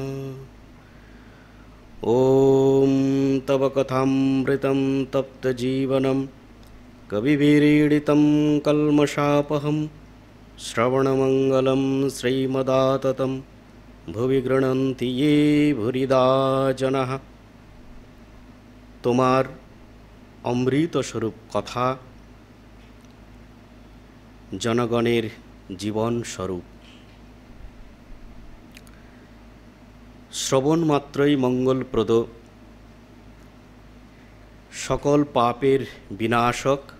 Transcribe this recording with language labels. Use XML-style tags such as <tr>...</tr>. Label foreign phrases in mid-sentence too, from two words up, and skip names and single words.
<sa>ॐ तव कथामृतं तप्तजीवनं कविभिरीडितं कल्मषापहं श्रवणमङ्गलं श्रीमदाततं भुवि गृह्णन्ति ये भूरिदा जनाः।</sa> <bn>তোমার অমৃত স্বরূপ কথা জনগণের জীবন স্বরূপ। শ্রবণ মাত্রই মঙ্গলপ্রদ, সকল পাপের বিনাশক,</bn>